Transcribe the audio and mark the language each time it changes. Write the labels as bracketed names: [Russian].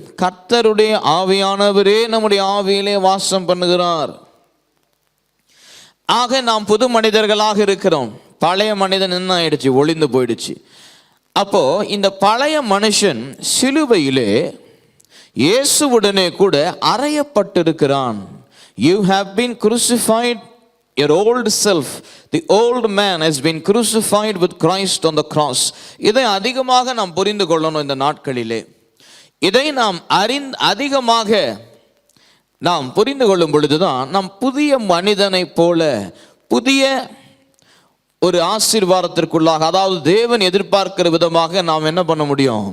[Tamil] கர்த்தருடைய ஆவியானவரே நம்முடைய ஆவியிலே வாசம் பண்ணுகிறார். ஆக நாம் புது மனிதர்களாக இருக்கிறோம். பழைய மனிதன் என்ன ஆயிடுச்சு? ஒளிந்து போயிடுச்சு. அப்போ இந்த பழைய மனுஷன் சிலுவையிலே இயேசுவுடனே கூட அறையப்பட்டிருக்கிறான். [English] You have been crucified, your old self, the old man has been crucified with Christ on the cross. [Tamil] இதை அதிகமாக நாம் புரிந்து கொள்ளணும் இந்த நாட்களிலே. இதை நாம் அதிகமாக நாம் புரிந்து கொள்ளும் பொழுதுதான் நாம் புதிய மனிதனை போல புதிய ஒரு ஆசீர்வாதத்திற்குள்ளாக, அதாவது தேவன் எதிர்பார்க்கிற விதமாக நாம் என்ன பண்ண முடியும்?